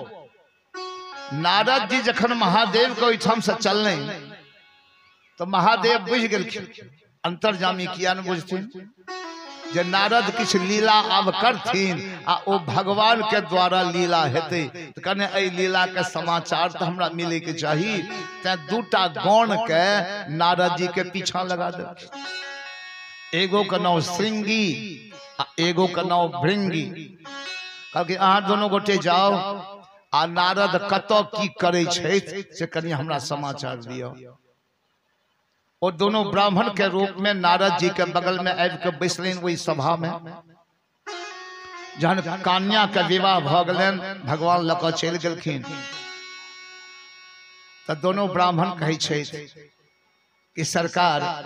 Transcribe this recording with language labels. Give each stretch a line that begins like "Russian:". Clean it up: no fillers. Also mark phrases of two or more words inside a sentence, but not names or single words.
Maithili: नारद जी जखन महादेव के ओहिठाम से चलने तो महादेव बुझ गेलखिन। अंतर्जामी किया न बुझथिन जे नारद किछ लीला आब करथिन आ ओ भगवान के द्वारा लीला हेते, तो कने एहि लीला के समाचार तो हमरा मिले के चाहिए। तै 2टा गण के नारद जी के पीछा लगा देलखिन। एगो के नाम श्रृंगी आ एगो के नाम भृंगी। कहलकै अहाँ दोनों गोटे जाओ आ नारद कतौ की करे छथि से कनी हमरा समाचार दियो। वो दोनों ब्राह्मण के रूप में नारद जी के बगल में आबि के बैसलनि। वही सभा में जहन कन्या के विवाह भ गेलनि, भगवान लऽ कऽ चलि गेलखिन, तो दोनों ब्राह्मण कहै छथि कि सरकार